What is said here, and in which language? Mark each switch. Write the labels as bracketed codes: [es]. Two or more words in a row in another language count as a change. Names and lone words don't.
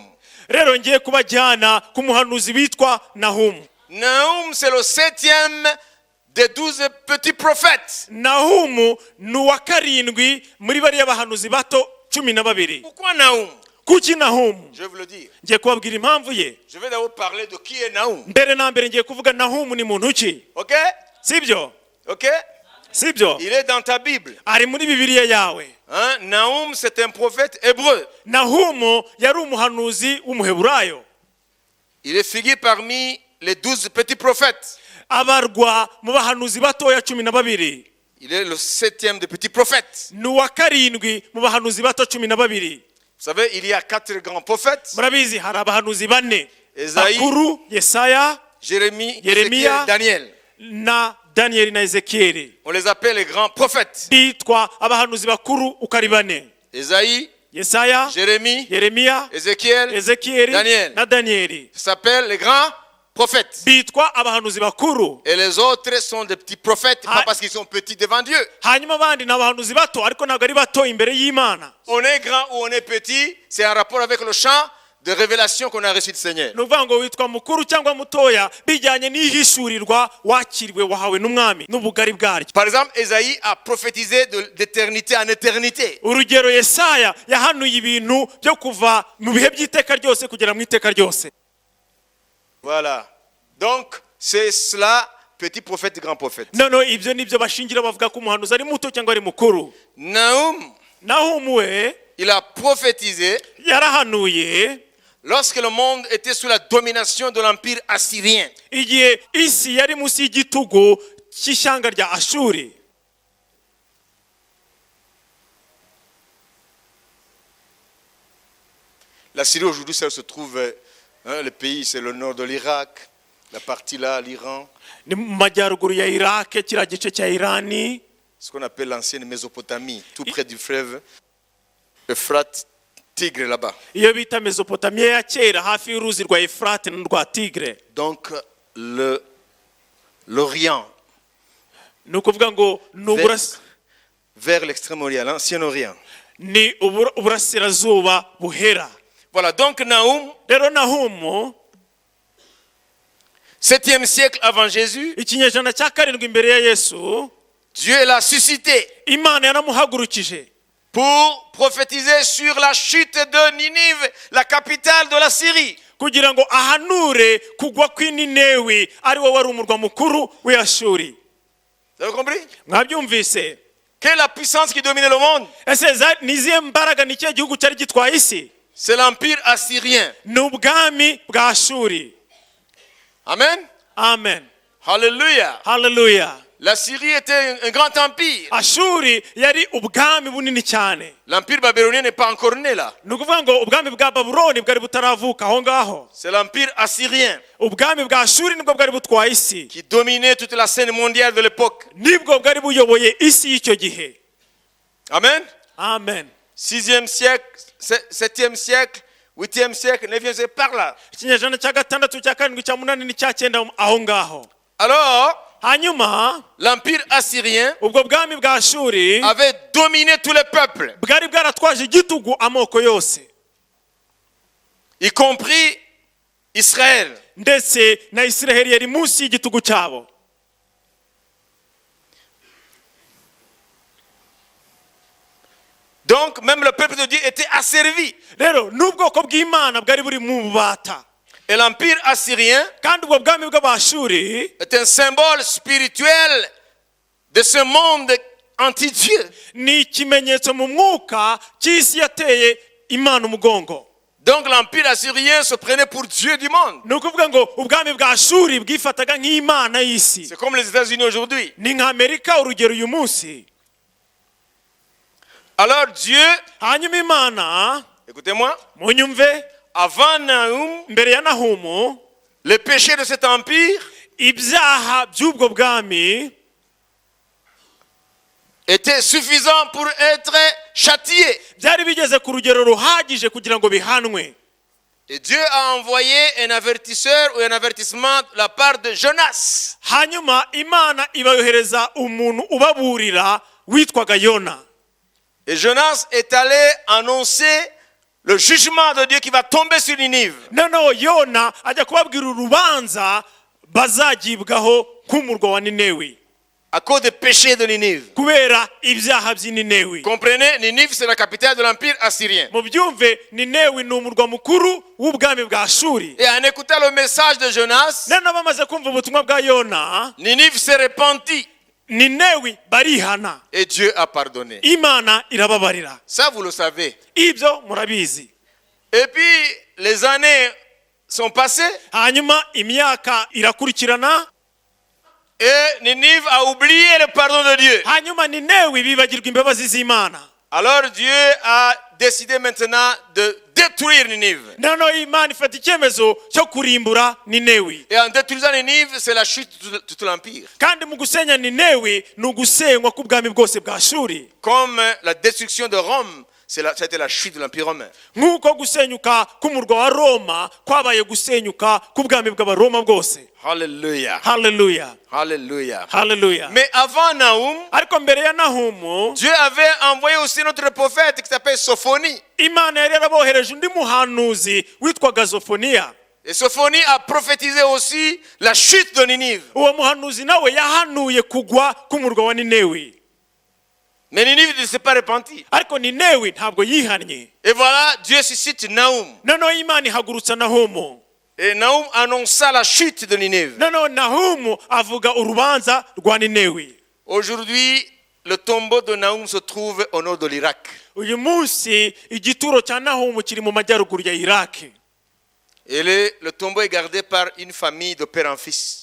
[rw] Rero ngiye kubajyana ku muhanuzi witwa Nahumu. [fr] Nahum, c'est le 7e des 12 petits prophètes. [rw] Nahumu ni uwa karindwi muri bariya bahanuzi bato 12. [fr] Pourquoi Nahum? [rw] Kuki Nahumu? [fr] Je vais vous le dire. [rw] Ngiye kubabwira impamvu ye. [fr] Je vais d'abord parler de qui est Nahum. [rw] Mbere na mbere ngiye kuvuga Nahumu ni muntu ki. [fr] Ok? [rw] Sibyo? [fr] Ok? [rw] Sibyo? [fr] Il est dans ta Bible. [rw] Ari muri Bibiliya yawe. [fr] Hein? Nahum, c'est un prophète hébreu. [rw] Nahumu yari umuhanuzi w'umuheburayo. [fr] Il est figuré parmi les 12 petits prophètes. [rw] Abarwa mu bahanuzi batoya 12. [fr] Il est le 7e des petits prophètes. [rw] Ni uwa karindwi mu bahanuzi bato 12. [fr] Vous savez, il y a 4 grands prophètes. [rw] Murabizi hari abahanuzi bane: Esayi, Bakuru, Yesaya, [fr] Jérémie, [rw] Yeremiya, [fr] Ézéchiel, Daniel. [rw] na Danieli na Ezekieli. [fr] On les appelle les grands prophètes. [rw] Bitwa abahanuzi bakuru uko ari bane: [fr] Esaïe, [rw] Yesaya, [fr] Jérémie, [rw] Yeremiya, [fr] Ézéchiel, [rw] Ezekieli [fr] Daniel. [rw] na Danieli. [fr] s'appellent les grands prophètes. [rw] Bitwa abahanuzi bakuru. [fr] Et les autres sont des petits prophètes, Ah. pas parce qu'ils sont petits devant Dieu. [rw] Hanyuma abandi ni abahanuzi bato ariko ntabwo ari bato imbere y'Imana. [fr] On est grand ou on est petit, c'est en rapport avec le champ de révélation qu'on a reçu du Seigneur. [rw] Ni ukuvuga ngo witwa mukuru cyangwa mutoya bijyanye n'ihishurirwa wakiriwe wahawe n'umwami n'ubugari bwaryo. [fr] Par exemple, Esaïe a prophétisé d'éternité en éternité. [rw] Urugero, Yesaya yahanuye ibintu byo kuva mu bihe by'iteka ryose kugera mu iteka ryose. [fr] Voilà. Donc, c'est cela, petit prophète, grand prophète. [rw] Noneho ibyo nibyo bashingira bavuga ko umuhanuzi ari muto cyangwa ari mukuru. [fr] Nahum, [rw] Nahumu we [fr] il a prophétisé [rw] yarahanuye [fr] lorsque le monde était sous la domination de l'empire assyrien. [rw] igihe isi yari munsi y'igitugu cy'ishyanga rya Ashuri. [fr] La Syrie aujourd'hui, ça se trouve, le pays, c'est le nord de l'Irak, la partie là, l'Iran, [rw] Ni mu majyaruguru ya Iraq, kiriya gice cya Irani, [fr] ce qu'on appelle l'ancienne Mésopotamie, tout près du fleuve Euphrate, Tigre là-bas. [rw] iyo bita Mesopotamiya ya kera hafi y'uruzi rwa Efurate n'urwa Tigre. [fr] Donc, l'Orient, [rw] Ni ukuvuga ngo ni [fr] vers l'Extrême-Orient, l'Ancien Orient. [rw] ni uburasirazuba buhera. [fr] Voilà, donc Nahum, [rw] Rero Nahumu [fr] 7e siècle avant Jésus, [rw] ikinyejana cya karindwi imbere ya Yesu, [fr] Dieu l'a suscité [rw] Imana yaramuhagurukije [fr] pour prophétiser sur la chute de Ninive, la capitale de la Syrie. [rw] kugira ngo ahanure kugwa kw'Ininewi ari wo wari umurwa mukuru w'Ashuri. [fr] Vous avez compris? [rw] Mwabyumvise? [fr] Quelle est la puissance qui dominait le monde? [rw] Ese nizihe mbaraga ni cyo gihugu cyari gitwaye isi? [fr] C'est l'empire assyrien. [rw] Ni ubwami bwa Ashuri. [fr] Amen. [rw] Amen. [fr] Alléluia. [rw] Hallelujah. [fr] La Syrie était un grand empire. [rw] Ashuri yari ubwami bunini cyane. [fr] L'empire babylonien n'est pas encore né là. [rw] Ni ukuvuga ngo ubwami bwa Babuloni bwari butaravuka aho ngaho. [fr] C'est l'empire assyrien [rw] Ubwami bwa Ashuri nibwo bwari butwaye isi. [fr] qui dominait toute la scène mondiale de l'époque. [rw] Nibwo bwari buyoboye isi y'icyo gihe. [fr] Amen. [rw] Amen. [fr] 6e siècle, 7e siècle, 8e siècle, 9e siècle, par là. [rw] Ikinyejana cya gatandatu cya karindwi cya munani n'icya cyenda aho ngaho. [fr] Alors, [rw] Hanyuma [fr] l'empire assyrien [rw] ubwo bwami bwa Ashuri [fr] avait dominé tous les peuples, [rw] bwari bwaratwaje igitugu amoko yose, [fr] y compris Israël. [rw] ndetse na Isiraheli yari munsi y'igitugu cyabo. [fr] Donc, même le peuple de Dieu était asservi. [rw] Rero n'ubwoko bw'Imana bwari buri mu bubata, [fr] Et l'empire assyrien [rw] kandi ubwo bwami bw'Abashuri [fr] est un symbole spirituel de ce monde anti-Dieu. [rw] ni ikimenyetso mu mwuka cy'isi yateye Imana umugongo. [fr] Donc l'empire assyrien se prenait pour Dieu du monde. [rw] Ni ukuvuga ngo ubwami bwa Ashuri bwifataga nk'Imana y'isi. [fr] C'est comme les États-Unis aujourd'hui. [rw] Ni nka Amerika urugero uyu munsi. [fr] Alors Dieu, [rw] Hanyuma Imana, [fr] écoutez-moi, [rw] munyumve, [fr] avant Nahum, [rw] mbere ya Nahumu, [fr] les péchés de cet empire [rw] ibyaha by'ubwo bwami [fr] étaient suffisants pour être châtiés. [rw] byari bigeze ku rugero ruhagije kugira ngo bihanwe. [fr] Et Dieu a envoyé un avertisseur ou un avertissement de la part de Jonas. [rw] Hanyuma Imana ibayohereza umuntu ubaburira witwaga Yona. [fr] Et Jonas est allé annoncer le jugement de Dieu qui va tomber sur Ninive. [rw] Noneho Yona ajya kubabwira urubanza bazagibwaho k'umurwa wa Ninewi [fr] À cause des péchés de Ninive. [rw] kubera ibyaha by'i Ninewi. [fr] Comprenez, Ninive c'est la capitale de l'empire assyrien. [rw] Mu byumve, Ninewi ni umurwa mukuru w'ubwami bwa Ashuri. [fr] Et en écoutant le message de Jonas, [rw] Noneho bamaze kumva ubutumwa bwa Yona, [fr] Ninive s'est repentie [rw] Ninewi barihana, [fr] et Dieu a pardonné. [rw] Imana irababarira. [fr] Ça, vous le savez. [rw] Ibyo murabizi. [fr] Et puis, les années sont passées [rw] Hanyuma imyaka irakurikirana, [fr] et Ninive a oublié le pardon de Dieu. [rw] hanyuma Ninewi bibagirwa imbabazi z'Imana. [fr] Alors Dieu a décidé maintenant de détruire Ninive. [rw] Noneho Imana ifata icyemezo cyo kurimbura Ninewi. [fr] Et en détruisant Ninive, c'est la chute de tout l'empire. [rw] Kandi mu gusenya Ninewi ni ugusenywa k'ubwami bwose bwa Ashuri. [fr] Comme la destruction de Rome, c'était la chute de l'empire romain. [rw] Nk'uko gusenyuka k'umurwa wa Roma kwabaye gusenyuka k'ubwami bw'Abaroma bwose. [fr] Alléluia. [rw] Hallelujah. [fr] Alléluia. [rw] Hallelujah. [fr] Mais avant Nahum, [rw] Ariko mbere ya Nahumu, [fr] Dieu avait envoyé aussi notre prophète qui s'appelle Sophonie. [rw] Imana yari yarabohereje undi muhanuzi witwaga Zofoniya. [fr] Et Sophonie a prophétisé aussi la chute de Ninive. [rw] Uwo muhanuzi nawe yahanuye kugwa k'umurwa wa Ninewi. [fr] Mais Ninive ne s'est pas repentie. [rw] Ariko Ninewi ntabwo yihannye. [fr] Et voilà, Dieu suscite Nahum. [rw] Noneho Imana ihagurutsa Nahumu. [fr] Et Nahum annonça la chute de Ninive. [rw] Noneho Nahumu avuga urubanza rwa Ninewi. [fr] Aujourd'hui, le tombeau de Nahum se trouve au nord de l'Irak. [rw] Uyu munsi igituro cya Nahumu kiri mu majyaruguru ya Iraki. [fr] Et le tombeau est gardé par une famille de père en fils.